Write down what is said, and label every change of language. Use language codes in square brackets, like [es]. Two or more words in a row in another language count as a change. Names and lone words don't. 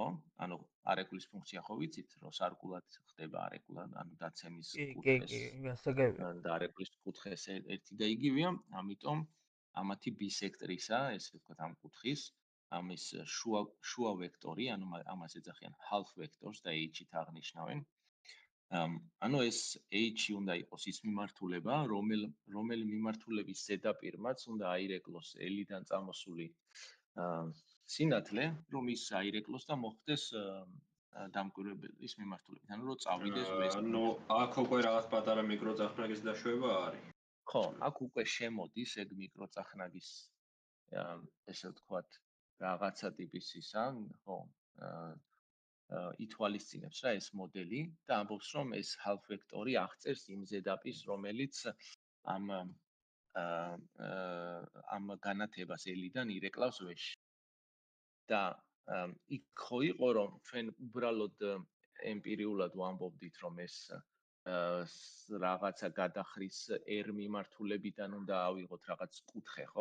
[ka] ანუ არეკვლის ფუნქცია ხო ვიცით, რომ სარკულად ხდება არეკვლა, ანუ დაცემის კუთხეს გასაგებია. და არეკვლის კუთხეს ერთი და იგივეა, ამიტომ ამათი ბისექტრისა, ესე ვთქვათ, ამ კუთხის, ამის შუა ვექტორი, ანუ ამას ეძახიან [en] half vectors [ka] და h-ით აღნიშნავენ. ანუ ეს h-ი უნდა იყოს ის მიმართულება, რომელი მიმართულების ზედაპირმაც უნდა აირეკლოს L-დან წამოსული სინათლე, რომ ის აირეკლოს და მოხდეს დამკვირვებელის მიმართულებით. ანუ რომ წავიდეს ეს. ნუ აქ უკვე რაღაც პატარა მიკროწახნაგის დაშვება არის. ხო, აქ უკვე შემოდის ეგ მიკროწახნაგის ესე ვთქვათ, რაღაცა ტიპის ისა, ხო, ითვალისწინებს რა ეს მოდელი და ამბობს, რომ ეს [en] half vector- [ka] ი აღწერს იმ ზედაპირს, რომელიც ამ განათებას L-დან ირეკლავს V-ში. და იქ ხო იყო, რომ ჩვენ უბრალოდ ემპირიულად ვამბობდით, რომ ეს რაღაცა გადახრის R მიმართულებიდან უნდა ავიღოთ რაღაც კუთხე, ხო?